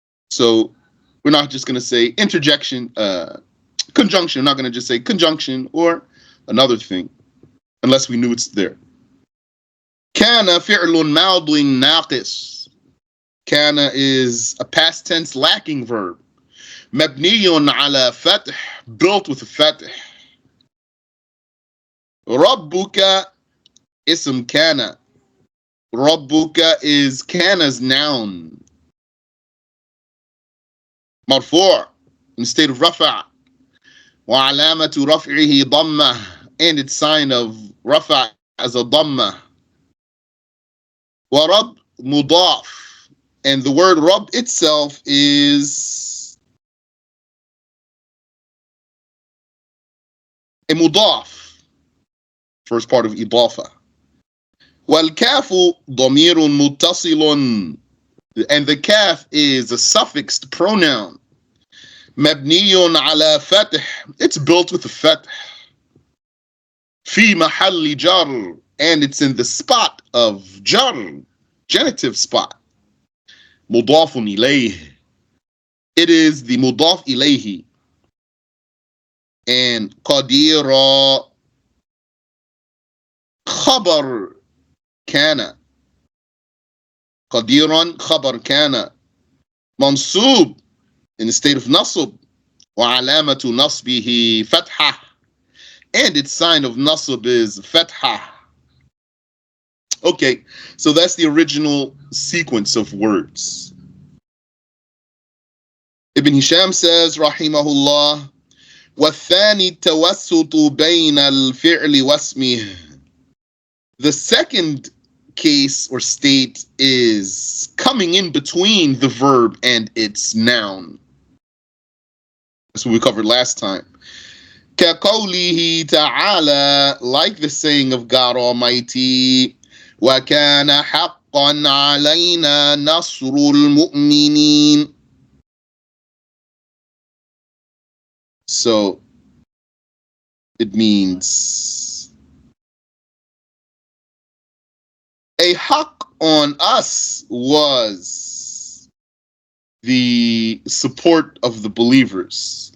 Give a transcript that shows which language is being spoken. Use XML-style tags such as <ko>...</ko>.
<en>So we're not just going to say interjection, conjunction. We're not going to just say conjunction or another thing, unless we knew it's there.</en> <ar>كان فعل ماض ناقص.</ar> <en>Kaana is a past tense lacking verb.</en> <ar>مبني على فتح,</ar> <en>built with a</en> <ar>فتح. ربك اسم كان.</ar> <en>ربك is Kaana's noun.</en> <ar>مرفوع</ar> <en>in state of رفع.</en> <ar>وعلامة رفعه ضمة,</ar> <en>and its sign of رفع as a ضمة.</en> <ar>ورب مضاف,</ar> <en>and the word rab itself is a mudaf, first part of idafa.</en> <ar>والكاف ضمير متصل,</ar> <en>and the kaf is a suffixed pronoun.</en> <ar>مبني على فتح,</ar> <en>it's built with a</en> <ar>فتح. في محل جر,</ar> <en>and it's in the spot of jar, genitive spot.</en> <ar>مضاف إليه,</ar> <en>it is the</en> <ar>مضاف إليه. And قدير خبر كان. قديرا خبر كان منصوب</ar> <en>in the state of nasb.</en> <ar>وعلامة نصبه فتحة,</ar> <en>and its sign of nasb is فتحة. Okay, so that's the original sequence of words. Ibn Hisham says, rahimahullah,</en> <ar>وَالثَّانِي التَّوَسُّطُ بَيْنَ الْفِعْلِ وَاسْمِهِ.</ar> <en>The second case or state is coming in between the verb and its noun. That's what we covered last time.</en> <ar>كَقَوْلِهِ تَعَالَى,</ar> <en>like the saying of God Almighty,</en> <ar>وَكَانَ حَقًّا عَلَيْنَا نَصْرُ الْمُؤْمِنِينَ.</ar> <en>So it means a haqq on us was the support of the believers.</en>